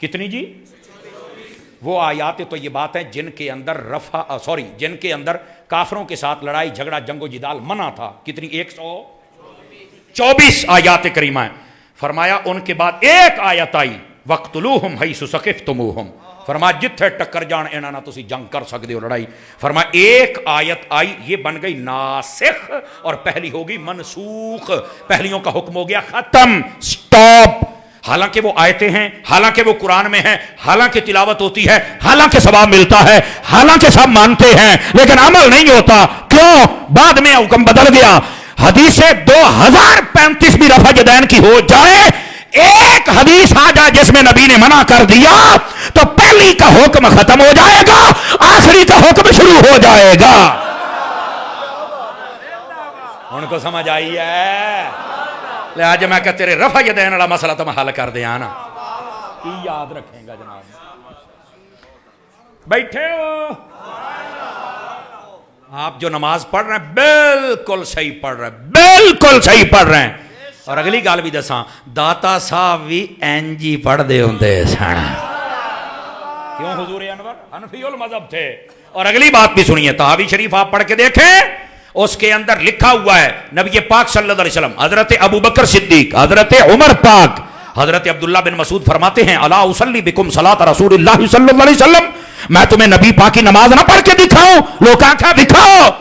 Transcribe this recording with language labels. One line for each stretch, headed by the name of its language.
Urdu: کتنی جی؟ وہ آیات طیبات ہیں جن کے اندر جن کے اندر کافروں کے ساتھ لڑائی جھگڑا جنگ و جدال منع تھا. کتنی؟ 124 آیات کریمہ ہیں. فرمایا ان کے بعد ایک آیت آئی
Arabic: وَاقْتُلُوهُمْ حَيْثُ ثَقِفْتُمُوهُمْ.
Punjabi: فرمایا جتھے ٹکر جان انہاں نہ تسی جنگ کر سکتے ہو لڑائی.
Urdu: فرمایا ایک آیت آئی یہ بن گئی ناسخ اور پہلی ہوگی منسوخ. پہلیوں کا حکم ہو گیا ختم، سٹاپ. حالانکہ وہ آیتیں ہیں، حالانکہ وہ قرآن میں ہیں، حالانکہ تلاوت ہوتی ہے، حالانکہ ثواب ملتا ہے، حالانکہ سب مانتے ہیں، لیکن عمل نہیں ہوتا. کیوں؟ بعد میں حکم بدل گیا. حدیث 2035 بھی رفع یدین کی ہو جائے، ایک حدیث آ جائے جس میں نبی نے منع کر دیا تو پہلی کا حکم ختم ہو جائے گا، آخری کا حکم شروع ہو جائے گا. ان کو سمجھ آئی ہے؟ آج میں کہ تیرے رفع یدین والا مسئلہ تو میں حل کر دیا نا. کی یاد رکھیں گا جناب؟ بیٹھے ہو آپ جو نماز پڑھ رہے ہیں بالکل صحیح پڑھ رہے ہیں، بالکل صحیح پڑھ رہے ہیں.
Punjabi: اور اگلی گال بھی دساں داتا صاحب بھی اینجی پڑھ دے ہوندے سن.
Urdu: کیوں؟ حضور انور حنفی المذہب تھے. اور اگلی بات بھی سنیے، تحاوی شریف آپ پڑھ کے دیکھیں، اس کے اندر لکھا ہوا ہے نبی پاک صلی اللہ علیہ وسلم، حضرت ابو بکر صدیق، حضرت عمر پاک، حضرت عبداللہ بن مسعود فرماتے ہیں
Arabic: الا اصلی بکم صلاۃ رسول اللہ صلی اللہ علیہ وسلم،
Urdu: میں تمہیں نبی پاک کی نماز نہ پڑھ کے دکھاؤں؟ لوگ آنکھا دکھاؤ.